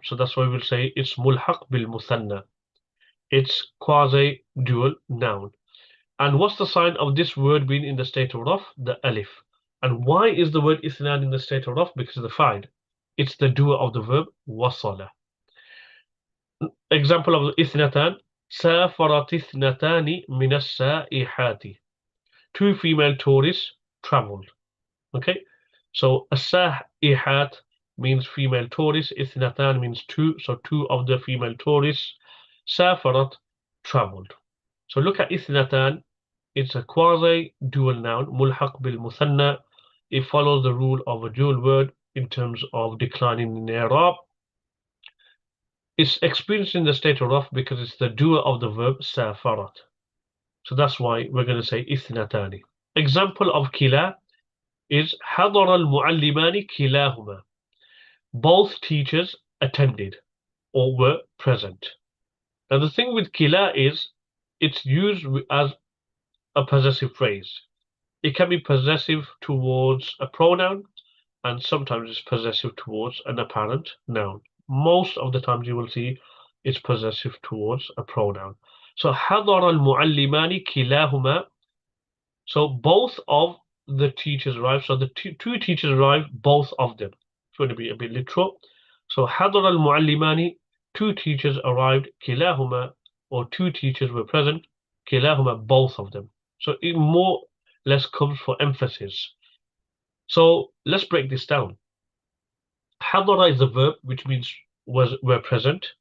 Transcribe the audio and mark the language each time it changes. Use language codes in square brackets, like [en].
[en] So that's why we'll say it's mulhaq bil muthanna. It's quasi-dual noun. And what's the sign of this word being in the state of raf? The alif. And why is the word ithnan in the state of raf? Because of the fa'il. It's the doer of the verb wasala. Example of ithnatan. [ar] سافرت اثنتان من السائحات. [en] Two female tourists traveled. Okay, so السائحات means female tourists. Ithnatan means two, so two of the female tourists. سافرت traveled. So look at ithnatan. It's a quasi-dual noun, mulhaq bil muthanna. It follows the rule of a dual word in terms of declining in i'rab. It's experienced in the state of raf because it's the doer of the verb safarat. So that's why we're going to say ithnatani. Example of kila is [ar] حضر المعلمان كلاهما. [en] Both teachers attended or were present. Now the thing with kila is it's used as a possessive phrase. It can be possessive towards a pronoun and sometimes it's possessive towards an apparent noun. Most of the times you will see it's possessive towards a pronoun. [ar] So حضر المعلمان كلاهما. [en] So both of the teachers arrived. So the two teachers arrived, both of them. It's going to be a bit literal. So [ar] حضر المعلمان, [en] two teachers arrived, [ar] كلاهما, [en] or two teachers were present, كلاهما, both of them. So it more or less comes for emphasis. So let's break this down. حضر is a verb which means were present.